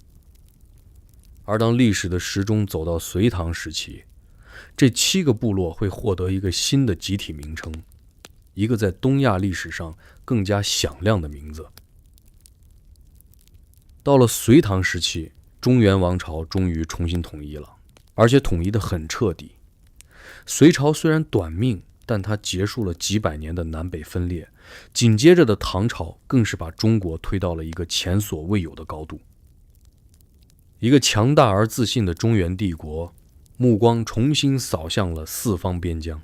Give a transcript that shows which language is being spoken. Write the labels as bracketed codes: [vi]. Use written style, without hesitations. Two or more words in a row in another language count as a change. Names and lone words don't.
[zh] 而当歷史的時鐘走到隋唐時期，這7個部落會獲得一個新的集體名稱，一個在東亞歷史上更加響亮的名字。到了隋唐時期，中原王朝終於重新統一了，而且統一得很徹底。隋朝雖然短命，但它結束了幾百年的南北分裂，緊接着的唐朝更是把中國推到了一個前所未有的高度。一個強大而自信的中原帝国，目光重新掃向了4方邊疆。